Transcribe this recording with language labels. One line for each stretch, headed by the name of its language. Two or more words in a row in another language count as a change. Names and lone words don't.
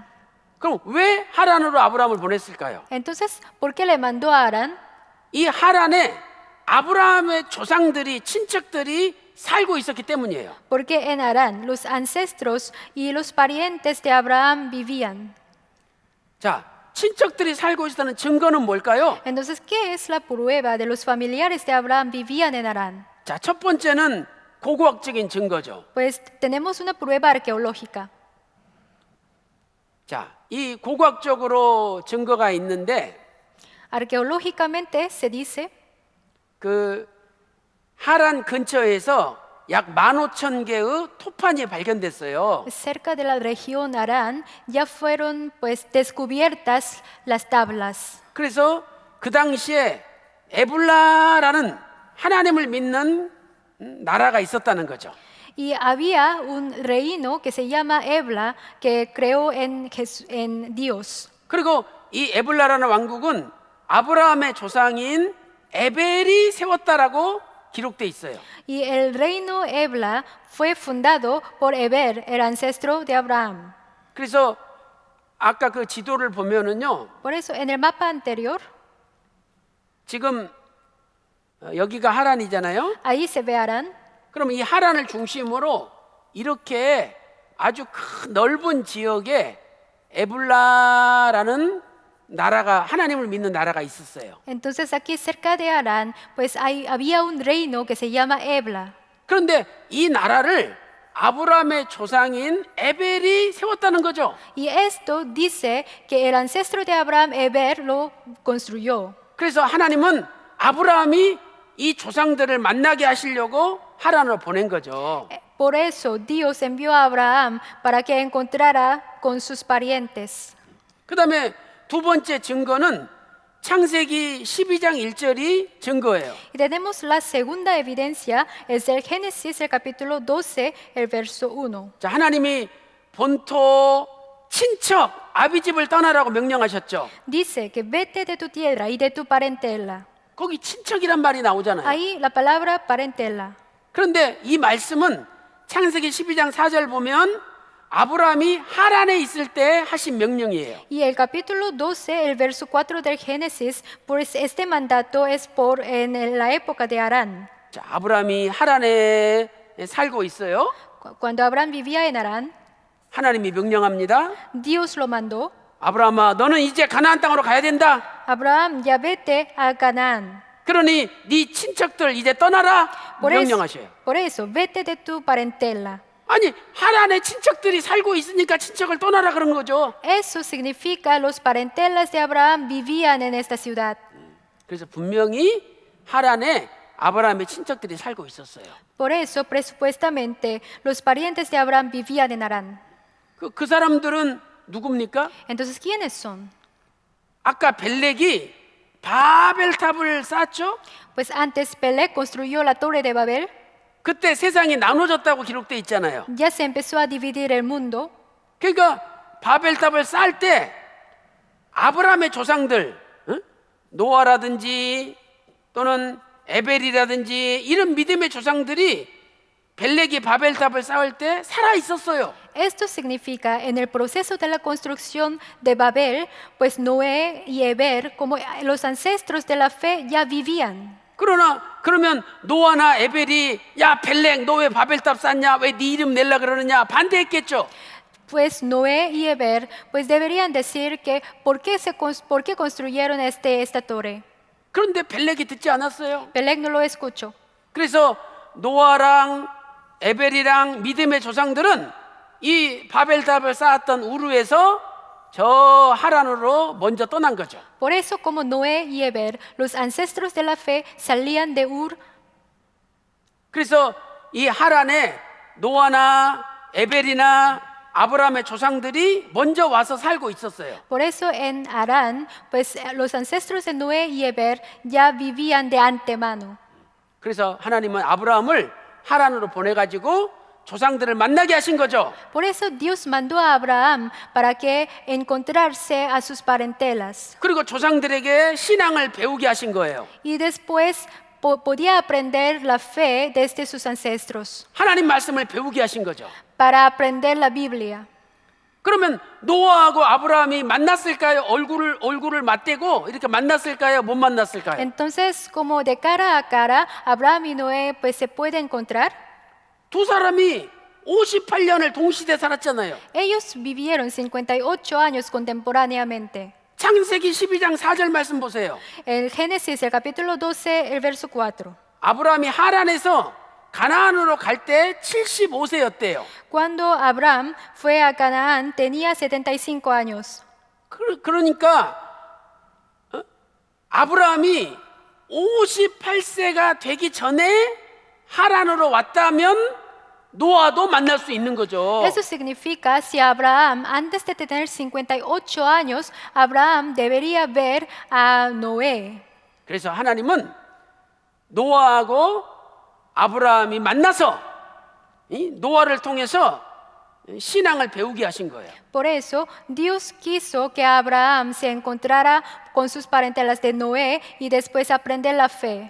Korean: 그럼 왜 하란으로 아브라함을 보냈을까요?
Spanish: Entonces, ¿por qué le mandó a Harán?
Korean: 이 하란에 아브라함의 조상들이 친척들이 살고 있었기 때문이에요.
Spanish: Porque en Harán los ancestros y los parientes de Abraham vivían.
Korean: 자, 친척들이 살고 있다는 증거는 뭘까요?
Spanish: Entonces, ¿qué es la prueba de los familiares de Abraham vivían en Harán?
Korean: 자, 첫 번째는 고고학적인 증거죠.
Spanish: Pues tenemos una prueba arqueológica.
Korean: 자, 이 고고학적으로 증거가 있는데
Spanish: Arqueológicamente se dice
Korean: 그 하란 근처에서 약 15,000개의 토판이 발견됐어요.
Spanish: cerca de la región Harán ya fueron pues descubiertas las tablas.
Korean: 그래서 그 당시에 에불라라는 하나님을 믿는 나라가 있었다는 거죠.
Spanish: Y había un reino que se llama Ebla que creó en Dios.
Korean: 그리고 이 에블라라는 왕국은 아브라함의 조상인 에벨이 세웠다라고 기록돼 있어요.
Spanish: Y el reino Ebla fue fundado por Eber, el ancestro de Abraham.
Korean: 그래서 아까 그 지도를 보면은요,
Spanish: Por eso, en el mapa anterior,
Korean: 지금 여기가 하란이잖아요.
Spanish: ahí se ve Harán.
Korean: 그럼 이 하란을 중심으로 이렇게 아주 큰 넓은 지역에 에블라라는 나라가, 하나님을 믿는 나라가 있었어요.
Spanish: Entonces aquí cerca de Harán, pues había un reino que se llama Ebla.
Korean: 그런데 이 나라를 아브라함의 조상인 에벨이 세웠다는 거죠.
Spanish: Y esto dice que el ancestro de Abraham, Eber, lo construyó.
Korean: 그래서 하나님은 아브라함이 이 조상들을 만나게 하시려고 하란으로 보낸 거죠.
Spanish: Por eso Dios envió a Abraham para que encontrara con sus parientes.
Korean: 그 다음에 두 번째 증거는 창세기 12장 1절이 증거예요.
Spanish: Y tenemos la segunda evidencia, es el Génesis, el capítulo 12, el verso 1.
Korean: 자, 하나님이 본토 친척 아비집을 떠나라고 명령하셨죠.
Spanish: Dice que vete de tu tierra y de tu parentela.
Korean: 거기 친척이란 말이 나오잖아요.
Spanish: Ahí la palabra parentela.
Korean: 그런데 이 말씀은 창세기 12장 4절 보면 아브라함이 하란에 있을 때 하신 명령이에요.
Spanish: Y el capítulo 12, el verso 4 del Génesis, pues este mandato es por en la época de Harán.
Korean: 자, 아브라함이 하란에 살고 있어요.
Spanish: Cuando Abraham vivía en Harán,
Korean: 하나님이 명령합니다.
Spanish: Dios lo mandó.
Korean: 아브라함아, 너는 이제 가나안 땅으로 가야 된다.
Spanish: Abraham, ya vete a Canaán.
Korean: 그러니 네 친척들 이제 떠나라 명령하셔요.
Spanish: Por eso, vete de tu parentela.
Korean: 아니, 하란에 친척들이 살고 있으니까 친척을 떠나라 그런 거죠.
Spanish: Eso significa los parentelas de Abraham vivían en esta ciudad.
Korean: 그래서 분명히 하란에 아브라함의 친척들이 살고 있었어요.
Spanish: Por eso, presupuestamente, los parientes de Abraham vivían en Harán.
Korean: 그 사람들은 누굽니까?
Spanish: Entonces, ¿quiénes son?
Korean: 아까 벨렉이 바벨탑을 쌓았죠?
Spanish: Pues antes Pelé construyó la torre de Babel.
Korean: 그때 세상이 나눠졌다고 기록돼 있잖아요.
Spanish: Ya se empezó a dividir el mundo.
Korean: 그러니까 바벨탑을 쌓을 때 아브라함의 조상들, 노아라든지 또는 에벨이라든지 이런 믿음의 조상들이 벨렉이 바벨탑을 쌓을 때 살아 있었어요.
Spanish: Esto significa, en el proceso de la construcción de Babel, pues Noé y Eber, como los ancestros de la fe, ya vivían.
Korean: 그러면 노아나 에벨이 야 벨렉 너 왜 바벨탑 쌓냐 왜 네 이름 낼라 그러느냐 반대했겠죠.
Spanish: Pues Noé y Eber, pues deberían decir que ¿por qué construyeron esta torre?
Korean: 그런데 벨렉이 듣지 않았어요.
Spanish: Peleg no lo escuchó.
Korean: 그래서 노아랑 에벨이랑 믿음의 조상들은 이 바벨탑을 쌓았던 우르에서 저 하란으로 먼저 떠난 거죠.
Spanish: Por eso, como Noé y Eber, los ancestros de la fe salían de Ur.
Korean: 그래서 이 하란에 노아나 에벨이나 아브라함의 조상들이 먼저 와서 살고 있었어요.
Spanish: Por eso en Harán, pues los ancestros de Noé y Eber ya vivían de antemano.
Korean: 그래서 하나님은 아브라함을 하란으로 보내가지고 조상들을 만나게 하신 거죠.
Spanish: Por eso Dios mandó a Abraham para que encontrarse a sus parentelas.
Korean: 그리고 조상들에게 신앙을 배우게 하신 거예요.
Spanish: Y después podía aprender la fe desde sus ancestros,
Korean: 하나님 말씀을 배우게 하신 거죠.
Spanish: para aprender la Biblia.
Korean: 그러면 노아하고 아브라함이 만났을까요? 얼굴을 맞대고 이렇게 만났을까요? 못 만났을까요?
Spanish: Entonces, como de cara a cara, Abraham y Noé pues se pueden encontrar.
Korean: 두 사람이 58년을 동시대 살았잖아요.
Spanish: Ellos vivieron 58 años contemporáneamente.
Korean: 창세기 12장 4절 말씀 보세요.
Spanish: El Génesis, el capítulo 12, el verso 4.
Korean: 아브라함이 하란에서 가나안으로 갈 때 75세였대요.
Spanish: Cuando Abraham fue a Canaán, tenía 75 años.
Korean: 그러니까 아브라함이 58세가 되기 전에 하란으로 왔다면 노아도 만날 수 있는 거죠.
Spanish: Eso significa, si Abraham, antes de tener 58 años, Abraham debería ver a Noé.
Korean: 그래서 하나님은 노아하고 아브라함이 만나서 이 노아를 통해서 신앙을 배우게 하신 거예요.
Spanish: Por eso Dios quiso que Abraham se encontrara con sus parentelas de Noé y después aprender la fe.